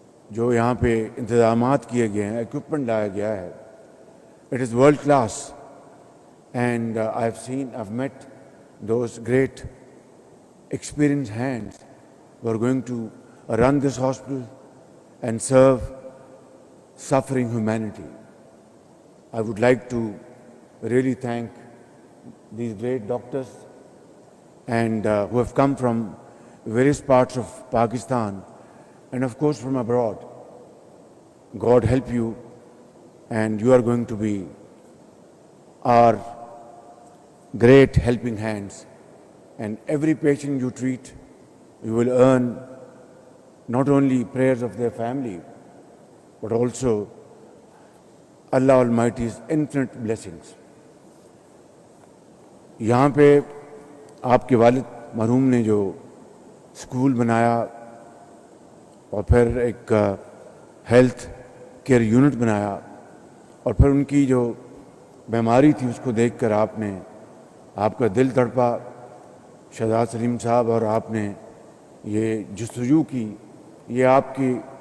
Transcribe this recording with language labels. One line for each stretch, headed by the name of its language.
Urdu: جو یہاں پہ انتظامات کیے گئے ہیں، ایکوپمنٹ لایا گیا ہے،
English: It is world class, and I've met those great experienced hands who are going to run this hospital and serve suffering humanity. I would like to really thank these great doctors and who have come from various parts of Pakistan and of course from abroad. God help you, and you are going to be our great helping hands, and every patient you treat, you will earn not only prayers of their family but also Allah Almighty's infinite blessings.
Urdu: یہاں پہ آپ کے والد مرحوم نے جو school بنایا اور پھر ایک ہیلتھ کیئر یونٹ بنایا، اور پھر ان کی جو بیماری تھی اس کو دیکھ کر آپ کا دل تڑپا شہزاد سلیم صاحب، اور آپ نے یہ جستجو کی، یہ آپ کی